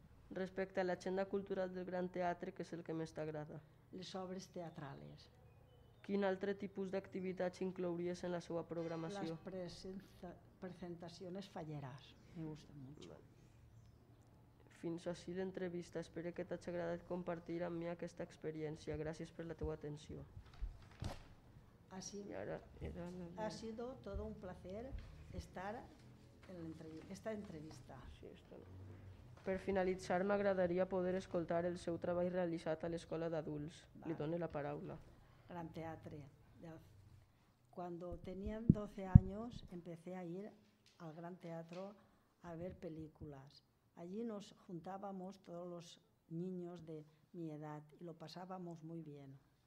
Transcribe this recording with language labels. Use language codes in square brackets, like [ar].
[ca] Respecte a l'agenda cultural del Gran Teatre, què és el que més t'agrada? Les obres teatrales. Quin altre tipus d'activitats inclouries en la seva programació? [es] Las presentaciones falleras, me gustan mucho. [ca] Fins així l'entrevista. Espero que t'hagi agradat compartir amb mi aquesta experiència. Gràcies per la teva atenció. [es] Ha sido todo un placer estar en esta entrevista. [ca] Per finalitzar, m'agradaria poder escoltar el seu treball realitzat a l'Escola d'Adults. Li dono la paraula. Gran Teatre. [es] Cuando tenía 12 años empecé a ir al Gran Teatro a ver películas. Allí nos juntábamos todos los niños de mi edad y lo pasábamos muy bien.